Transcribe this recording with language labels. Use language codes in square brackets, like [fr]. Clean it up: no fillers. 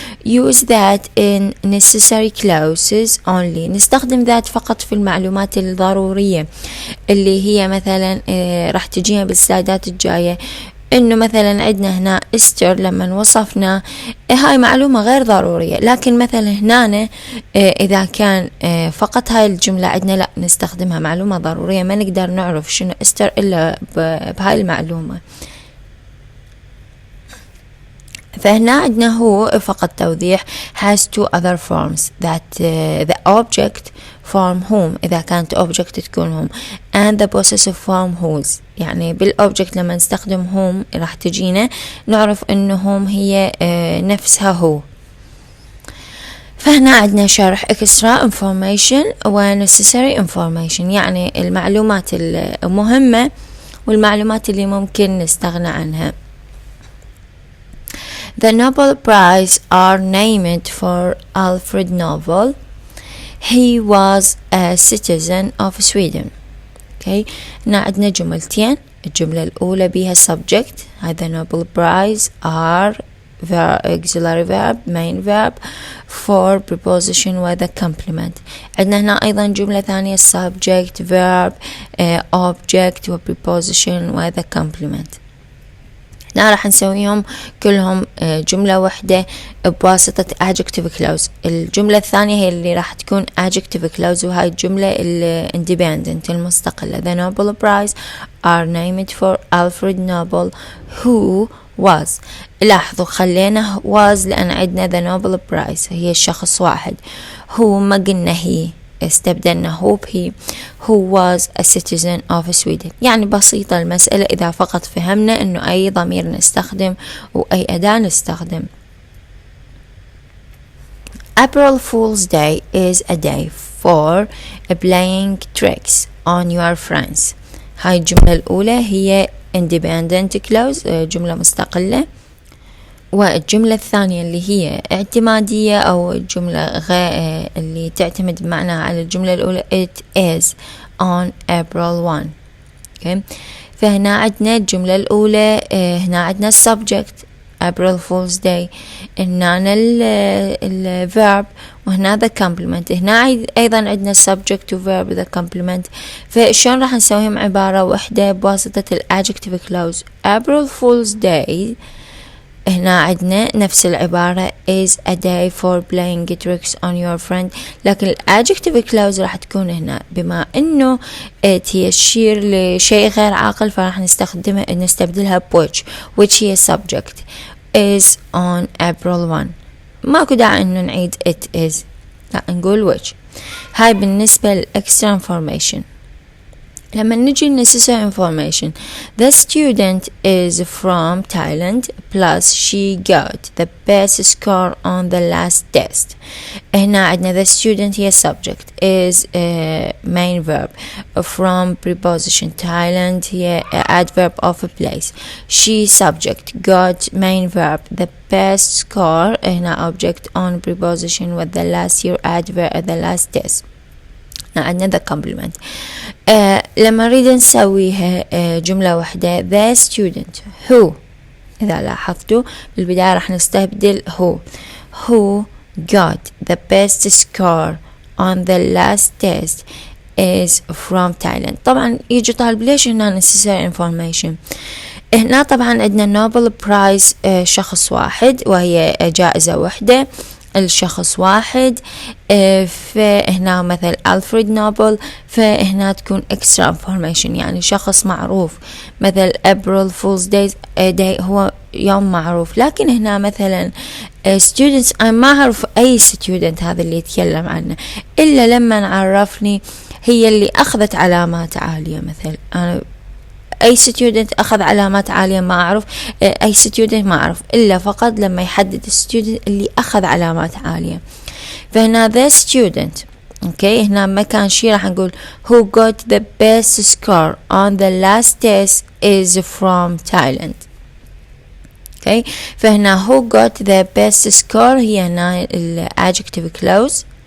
[en] Use that in necessary clauses only. [ar] نستخدم that فقط في المعلومات الضرورية اللي هي مثلا راح تجينا بالسلايدات الجاية. انه مثلا عندنا هنا استر لما وصفنا هاي معلومة غير ضرورية، لكن مثلا هنا اذا كان فقط هاي الجملة عندنا لا نستخدمها معلومة ضرورية، ما نقدر نعرف شنو استر الا بهاي المعلومة. فهنا عندنا هو فقط توضيح [en] has two other forms that the object form whom [ar] إذا كانت [en] object تكون whom and the possessive form whose. [ar] يعني بالobject لما نستخدم whom راح تجينا نعرف إنه whom هي نفسها هو. فهنا عندنا شرح extra information و necessary information، يعني المعلومات المهمة والمعلومات اللي ممكن نستغنى عنها. [en] The Nobel Prize are named for Alfred Nobel. He was a citizen of Sweden. [ar] Okay. هنا عندنا جملتين. الجملة الأولى بها subject. [en] هذا Nobel Prize are auxiliary verb main verb for preposition with a complement. [ar] عندنا هنا أيضا جملة ثانية [en] subject verb object و preposition with a complement. [ar] هنا راح نسويهم كلهم جملة واحدة بواسطة adjective clause. الجملة الثانية هي اللي راح تكون adjective clause، وهاي الجملة independent المستقلة. [en] The Nobel Prize are named for Alfred Nobel who was. [ar] لاحظوا خلينا was لأن عندنا the Nobel Prize هي الشخص واحد، هو ما قلنا هي، استبدلنا هو بهي. [en] who was a citizen of Sweden. [ar] يعني بسيطة المسألة إذا فقط فهمنا إنه أي ضمير نستخدم وأي أداة نستخدم. [en] April Fool's Day is a day for playing tricks on your friends. [ar] هاي الجملة الأولى هي independent clause جملة مستقلة، والجملة الثانية اللي هي اعتمادية أو الجملة اللي تعتمد بمعنى على الجملة الأولى [en] it is on April 1. okay. [ar] فهنا عندنا الجملة الأولى هنا عندنا subject April Fool's Day، هنا ال verb وهنا the complement. هنا أيضا عندنا subject و verb the complement. فشون راح نسويهم عبارة واحدة بواسطة ال adjective clause. April Fool's Day هنا عندنا نفس العبارة [en] is a day for playing tricks on your friend، [ar] لكن ال adjective clause راح تكون هنا بما انه هي تشير لشيء غير عاقل فراح نستبدلها which هي subject [en] is on April 1. [ar] ماكو داعي انه نعيد it is، لا نقول which. هاي بالنسبة ل extra information. لما نجي [en] necessary information the student is from Thailand plus she got the best score on the last test. [ar] هنا عندنا [en] the student هي subject is main verb from preposition Thailand هي adverb of a place. She subject got main verb the best score هنا object on preposition with the last year adverb the last test. عندنا the complement. [ar] لما نريد نسويها جملة واحدة [en] the student who، [ar] إذا لاحظتوا بالبداية راح نستبدل [en] who got the best score on the last test is from Thailand. [ar] طبعا يجي طالب ليش هنا necessary information. هنا طبعا عندنا Nobel Prize شخص واحد وهي جائزة واحدة، الشخص واحد. فهنا مثل ألفريد نوبل فهنا تكون extra information يعني شخص معروف، مثل April Fool's Day هو يوم معروف. لكن هنا مثلا students أنا ما أعرف أي student هذا اللي يتكلم عنه إلا لما عرفني هي اللي أخذت علامات عالية. مثل أنا أي student أخذ علامات عالية ما أعرف، أي student ما أعرف إلا فقط لما يحدد student اللي أخذ علامات عالية. [en] فهنا the student okay [ar] هنا ما كان شيء راح نقول [en] who got the best score on the last test is from Thailand. okay فهنا who got the best score هي هنا ال adjective clause